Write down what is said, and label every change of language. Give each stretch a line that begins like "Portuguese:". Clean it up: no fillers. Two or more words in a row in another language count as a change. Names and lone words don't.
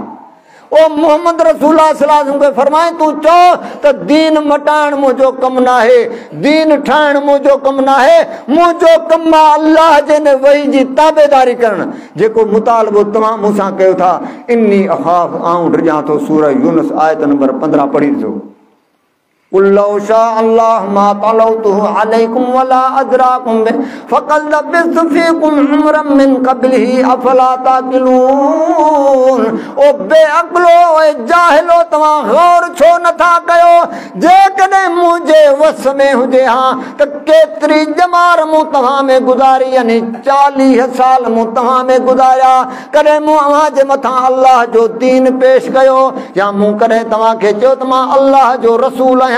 Sindhi: ओ
Arabic: محمد رسول الله صلى الله عليه وسلم
Sindhi: फरमाए तूं चओ त दीन मटाइण मुंहिंजो कमु न आहे, दीन ठाहिण मुंहिंजो कमु न आहे, मुंहिंजो कमु आहे अल्लाह जे न वही जी ताबेदारी करणु, जेको मुतालबो तव्हां मूंसां कयो था।
Arabic: إني أخاف,
Sindhi: आऊं डिॼां थो। सूरह यूनुस आयत नंबर 15 पढ़ी ॾिसो।
Arabic: قل لو شاء الله ما تلوته عليكم ولا أدراكم به فقد لبثت فيكم عمرا من قبله أفلا تعقلون.
Sindhi: ओ बेअक़लो, ओ जाहिलो, तव्हां गौर छो नथा कयो, जेकॾहिं मुंहिंजे वस में हुजे हा त केतिरी ॼमार मूं तव्हां में गुज़ारी, यानी 40 साल मूं तव्हां में गुज़ारिया। कॾहिं मूं अव्हां जे मथां अल्लाह जो दीन पेश कयो, या मूं कॾहिं तव्हांखे चयो त मां अल्लाह जो रसूल आहियां।